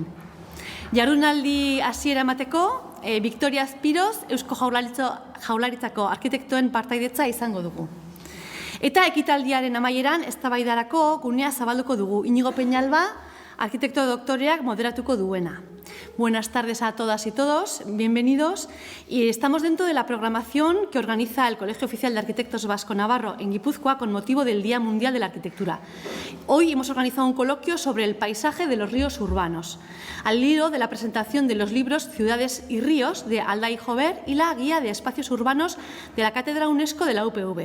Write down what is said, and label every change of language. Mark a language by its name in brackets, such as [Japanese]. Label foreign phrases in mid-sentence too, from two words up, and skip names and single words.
[Basque] Jardunaldi hasiera emateko, Victoria Azpiroz, Eusko Jaurlaritzako arkitektuen partaidetza izango dugu. Eta ekitaldiaren amaieran eztabaidarako gunea zabalduko dugu. Iñigo Peñalba, arkitekto doktoreak moderatuko duena. [Spanish] Buenas tardes a todas y todos, bienvenidos. Y estamos dentro de la programación que organiza el Colegio Oficial de Arquitectos Vasco-Navarro en Guipúzcoa con motivo del Día Mundial de la Arquitectura. Hoy hemos organizado un coloquio sobre el paisaje de los ríos urbanos, al hilo de la presentación de los libros Ciudades y Ríos de Aldai Jober y la Guía de Espacios Urbanos de la Cátedra UNESCO de la UPV.